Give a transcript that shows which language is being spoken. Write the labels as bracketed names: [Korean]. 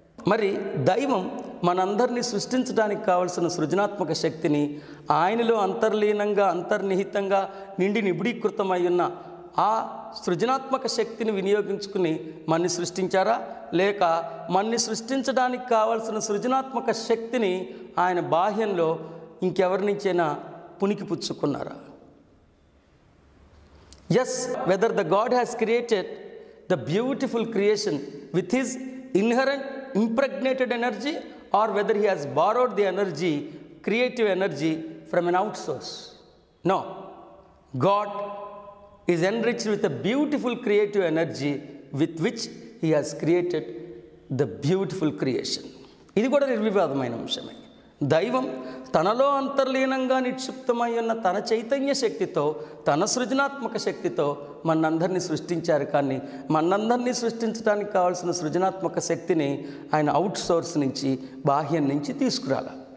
[Telugu] మరి దైవం మనందరినీ సృష్టించడానికి కావలసిన సృజనాత్మక శక్తిని ఆయనలో అంతర్లీనంగా అంతర్నిహితంగా నిండి నిబిడీకృతమై ఉన్న ఆ సృజనాత్మక శక్తిని వినియోగించుకుని మన్ని సృష్టించారా, లేక మన్ని సృష్టించడానికి కావలసిన సృజనాత్మక శక్తిని ఆయన బాహ్యంలో ఇంకెవరి నుంచైనా పుణికిపుచ్చుకున్నారా? [English] Yes, whether the God has created the beautiful creation with his inherent impregnated energy or whether he has borrowed the energy, creative energy from an outsource. No, God is enriched with a beautiful creative energy with which he has created the beautiful creation. [Telugu] ఇది కూడా నిర్వివాదమైన అంశమే. దైవం తనలో అంతర్లీనంగా నిక్షిప్తమై ఉన్న తన చైతన్య శక్తితో, తన సృజనాత్మక శక్తితో మనందరినీ సృష్టించారు. కానీ మనందరినీ సృష్టించడానికి కావాల్సిన సృజనాత్మక శక్తిని ఆయన అవుట్ సోర్స్ నుంచి, బాహ్యం నుంచి తీసుకురాల.